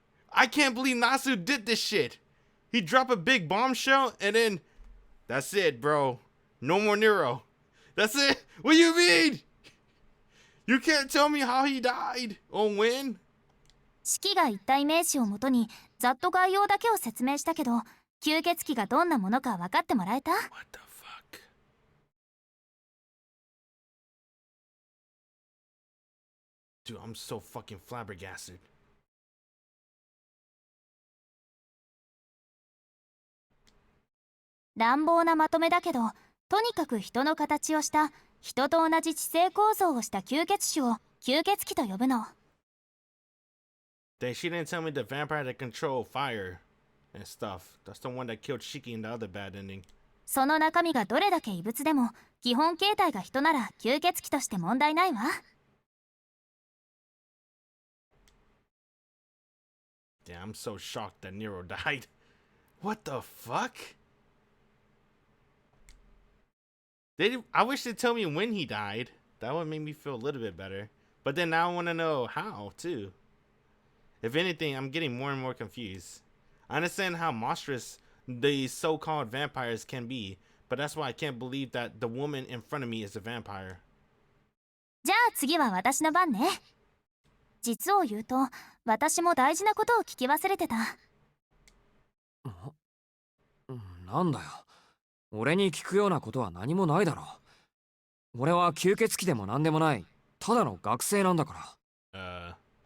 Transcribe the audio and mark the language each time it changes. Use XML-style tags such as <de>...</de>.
<en>I can't believe Nasu did this shit. He dropped a big bombshell and then that's it, bro. No more Nero. That's it. What do you mean? You can't tell me how he died or when?</en> <ja>式が一体名詞をもとにざっと概要だけを説明したけど、吸血鬼がどんなものか分かってもらえた？</ja> <en>What the fuck? Dude, I'm so fucking flabbergasted.</en> <ja>「乱暴なまとめだけど、とにかく人の形をした人と同じ地勢構造をした吸血種を吸血鬼と呼ぶの。</ja> <en>Dang, she didn't tell me the vampire that control fire and stuff. That's the one that killed Shiki in the other bad ending.</en> <ja>その中身がどれだけ異物でも基本形態が人なら吸血鬼として問題ないわ。</ja> <en>Damn, I'm so shocked that Nero died. What the fuck? I wish they'd tell me when he died. That would make me feel a little bit better. But then now I want to know how, too. If anything, I'm getting more and more confused. I understand how monstrous the so-called vampires can be, but that's why I can't believe that the woman in front of me is a vampire.</en> <ja>じゃあ次は私の番ね。実を言うと、私も大事なことを聞き忘れてた。なんだよ。俺に聞くようなことは何もないだろう。俺は吸血鬼でも何でもない、ただの学生なんだから。</ja>